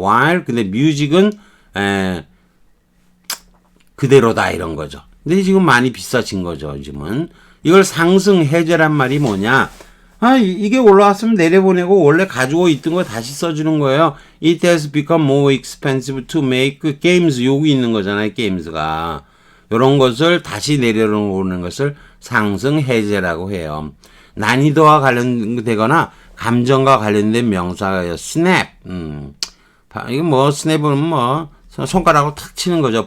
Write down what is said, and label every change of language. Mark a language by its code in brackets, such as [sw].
[ko] while 근데 뮤직은 그대로다 이런 거죠. 근데 지금 많이 비싸진 거죠, 지금은. 이걸 상승 해제란 말이 뭐냐? 이게 올라왔으면 내려보내고 원래 가지고 있던 거 다시 써주는 거예요. [en] It has become more expensive to make games. [ko] 여기 있는 거잖아요, games가. 이런 것을 다시 내려오는 것을 상승 해제라고 해요. 난이도와 관련되거나 감정과 관련된 명사예요. [en] snap. [ko] 이거 snap은 손가락으로 탁 치는 거죠.